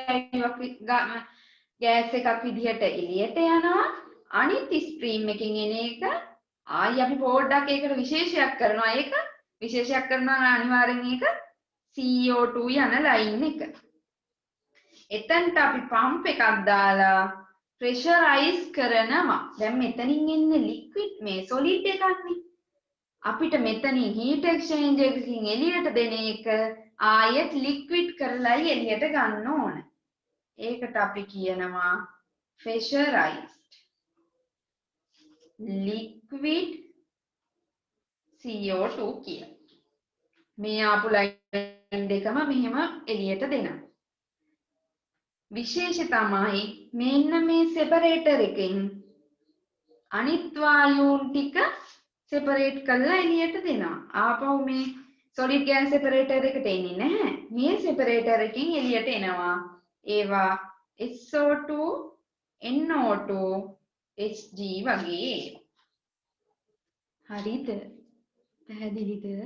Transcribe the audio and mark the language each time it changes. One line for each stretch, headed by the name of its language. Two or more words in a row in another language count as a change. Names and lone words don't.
Sinhala: ගෑස් එකක් විදිහට එළියට යනවා අනිත් ස්ට්‍රීම් එකකින් එන එක ආයි අපි පොඩ්ඩක් ඒකට විශේෂයක් කරනවා ඒක විශේෂයක් කරනවා අනිවාර්යෙන් ඒක CO2 යන ලයින් එක එතනට අපි පම්ප් එකක් දාලා pressurize කරනවා. දැන් මෙතනින් එන්නේ liquid මේ solid එකක්නේ. අපිට මෙතනින් heat exchange එකකින් එළියට දෙන එක ආයෙත් liquid කරලායි එළියට ගන්න ඕන. ඒකට අපි කියනවා
English: pressurized liquid CO2
Sinhala: කියලා. මේ ආපු line දෙකම මෙහෙම එළියට දෙනවා. විශේෂ තමයි මෙන්න මේ separator එකෙන් අනිත් වායුන් ටික separate කරලා එළියට දෙනවා. ආපහු මේ
English: solid gas separator
Sinhala: එකට එන්නේ නැහැ. මේ separator එකෙන් එළියට එනවා. ඒවා SO2, NO2, Hg වගේ. හරිද? පැහැදිලිද?